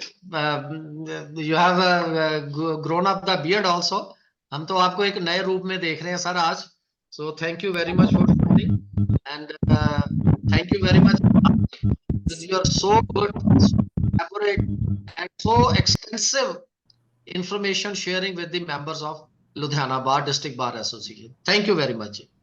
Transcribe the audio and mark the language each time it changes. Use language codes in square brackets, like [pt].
[en] You have grown up the beard also. [hi] हम तो आपको एक नए रूप में देख रहे हैं सर आज. [en] So thank you very much for coming, and thank you very much. You are so good, so elaborate, and so extensive information sharing with the members of Ludhiana Bar District Bar Association. Thank you very much.